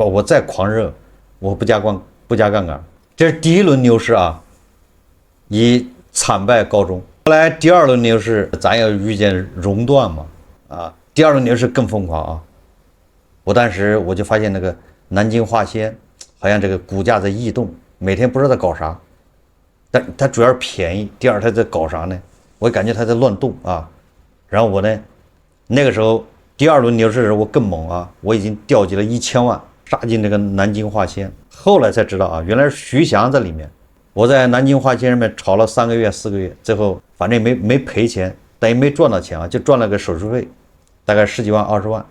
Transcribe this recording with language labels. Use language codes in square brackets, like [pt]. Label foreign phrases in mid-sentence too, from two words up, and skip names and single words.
[zh] 我再狂熱，我不加槓桿。這是第1輪牛市啊，以慘敗告終。後來第2輪牛市，咱也遇見熔斷嘛，啊，第2輪牛市更瘋狂啊。我當時我就發現那個南京化纖好像這個股價在異動，每天不知道在搞啥，但它主要是便宜。第二它在搞啥呢？我感覺它在亂動啊。然後我呢，那個時候第2輪牛市的時候我更猛啊，我已經調集了1000萬殺進這個南京化纖。後來才知道啊，原來是徐翔在裡面。我在南京化纖上面炒了3個月4個月，最後反正沒賠錢，等于沒賺到錢啊，就賺了個手續費，大概10幾萬20萬。